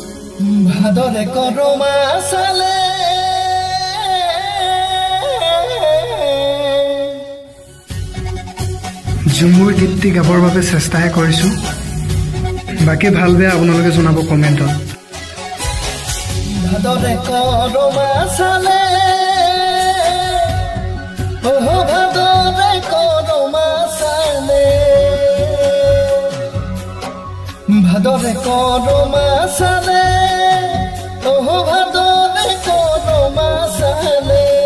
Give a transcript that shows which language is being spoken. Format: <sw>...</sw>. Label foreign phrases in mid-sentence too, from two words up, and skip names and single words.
<sck>ভাদরে করমা সালে</sck> <as>ঝুমুৰ গীতটি গাবৰ বাবে চেষ্টাহে কৰিছোঁ বাকি ভাল বেয়া আপোনালোকে জনাব কমেণ্টত</as> <sck>ভাদরে করমা সালে ওহো ভাদরে করমা সালে ভাদরে করমা সালে ওহো ভাদরে করমা সালে</sck>